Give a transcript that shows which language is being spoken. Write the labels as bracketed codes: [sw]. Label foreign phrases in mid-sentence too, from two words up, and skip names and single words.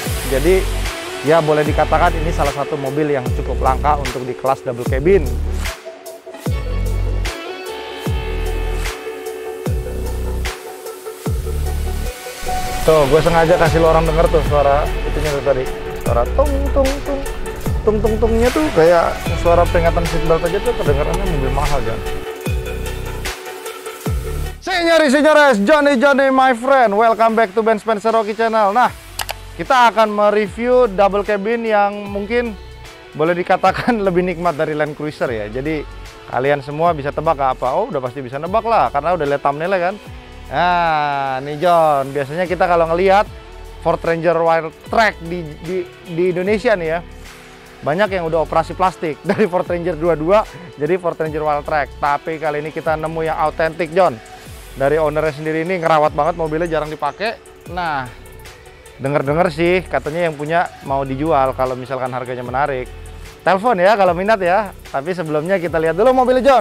[id] Jadi ya boleh dikatakan ini salah satu mobil yang cukup langka untuk di kelas [en] double cabin. [id] Tuh, gue sengaja kasih lo orang denger tuh suara itunya tuh tadi. Suara tung tung tung. Tung tung tungnya tuh kayak suara peringatan seatbelt aja tuh kedengarannya mobil mahal, John. [en] Senyores, Johnny my friend. Welcome back to Ben Spencer Rocky Channel. [id] Nah, kita akan mereview [en] double cabin [id] yang mungkin boleh dikatakan lebih nikmat dari Land Cruiser ya. Jadi kalian semua bisa tebak apa? Oh, udah pasti bisa nebak lah karena udah lihat thumbnailnya kan. Nah, nih John, biasanya kita kalau ngelihat Ford Ranger Wildtrak di Indonesia nih ya, banyak yang udah operasi plastik dari Ford Ranger 22 jadi Ford Ranger Wildtrak. Tapi kali ini kita nemu yang autentik, John. Dari ownernya sendiri ini ngerawat banget mobilnya, jarang dipakai. Nah, denger-denger sih katanya yang punya mau dijual kalau misalkan harganya menarik. Telepon ya kalau minat ya. Tapi sebelumnya kita lihat dulu mobilnya, John.